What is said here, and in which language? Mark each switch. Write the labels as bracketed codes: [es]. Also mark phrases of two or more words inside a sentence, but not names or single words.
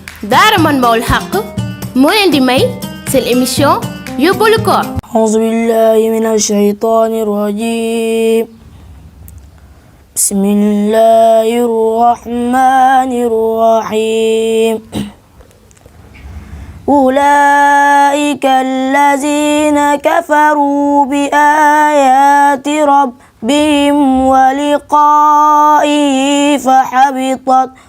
[wo] daara Manbahoul Haqqi moo leen di may seen émission yóbbalu koor. [ar] أعوذ بالله من الشيطان الرجيم بسم الله الرحمن الرحيم أولئك الذين كفروا بآيات ربهم ولقائه فحبطت